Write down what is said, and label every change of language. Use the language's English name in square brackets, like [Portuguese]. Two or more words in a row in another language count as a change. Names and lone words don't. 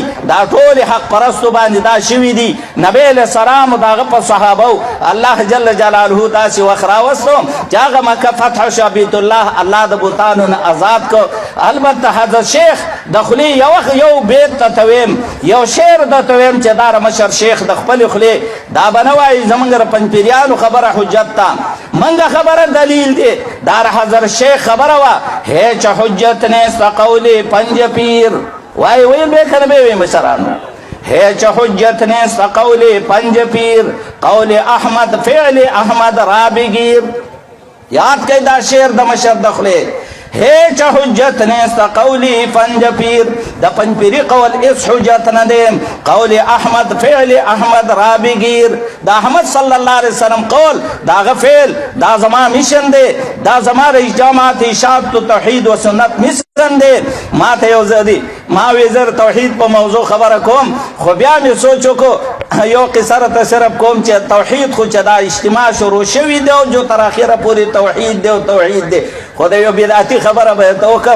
[Pashto] دا ټولې حق پرستو باندې دا شوي دي. نبی [Arabic] علیه السلام [Pashto] د هغه په صحابو الله [Arabic] جل جلاله [Pashto] داسې وخت راوستو چې هغه مکه فتح شو، بیت الله د بوتانو نه آزاد کو. البته حضرت شیخ د خولې یو بیت ته ویم، یو شعر درته ویم چې دا مشر شیخ د خپلې خولې دا به نه وایي زمونږ د پنجپیریانو خبره حجت ته، منګه خبره دلیل دی. دا حضرت شیخ خبره وه، [Persian] هیچ حجت نیست قول پنج پیر. [Pashto] وایي ویل به که نه به وی مشرانو؟ [Persian] هیچ حجت نیست قول پنج پیر، قول احمد فعل احمد را بگیر. [Pashto] یاد کئی دا شعر د مشر د خولې، [Persian] هیچ حجت نیست قولی پنج پیر، [Pashto] د پنج پیری قول اس حجت نه دی، [Persian] قول احمد فعل احمد را بگیر. [Pashto] د احمد [Arabic] صلی الله علیه وسلم [Pashto] قول دا هغه فعل دا زما میشن دی، دا زما رئیس جماعت اشاعت توحید و سنت میشن دی. ما ته یو ځدی ما وی زر توحید په موضوع خبره کوم، خو بیا مې سوچ وکړو یو قصه راته صرف کوم چې توحید خو چې دا اجتماع شروع شوي دی او جو تر اخره پورې توحید دی او توحید دی، خو د یو بدعتي خبره به ته وکړم.